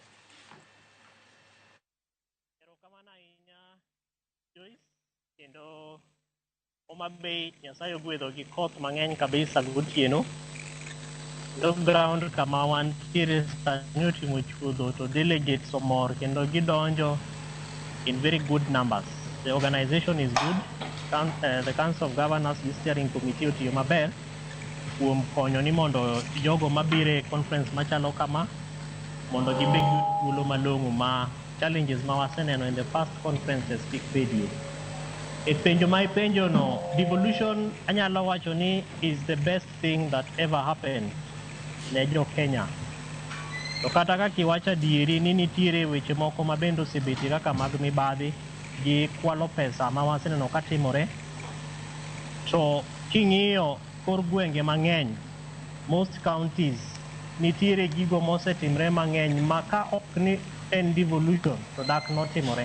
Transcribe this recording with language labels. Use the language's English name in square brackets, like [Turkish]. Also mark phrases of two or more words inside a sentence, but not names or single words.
[Luo (Kenya and Tanzania)] Kendo Omabei Nyasaye ogwedho gi koth mang'eny kabisa gotieno. Ground kama wantiere sani otimo chuodho to delegates omor kendo gidonjo [English] in very good numbers. The organization is good. [Luo (Kenya and Tanzania)] The Council of Governors, [English] the steering committee [Luo (Kenya and Tanzania)] otiyo maber kuom konyo ni mondo jogo mabire conference machalo kama mondo gibed thuolo malong'o ma challenges ma waseneno [English] in the past conferences [Luo (Kenya and Tanzania)] kik bedie. E penjo ma ipenjo no, devolution anyalo wacho ni [English] is the best thing that ever happened [Luo (Kenya and Tanzania)] ne jo Kenya. To kata kaka iwacho dieri ni nitiere weche moko ma bende osebetie kaka mag mibadhi gi kwalo pesa ma waseneno katimore. To king'iyo kor gwenge mang'eny, [English] most counties [Luo (Kenya and Tanzania)] nitiere gigo mosetimre mang'eny ma ka ok ni en devolution to dak notimore.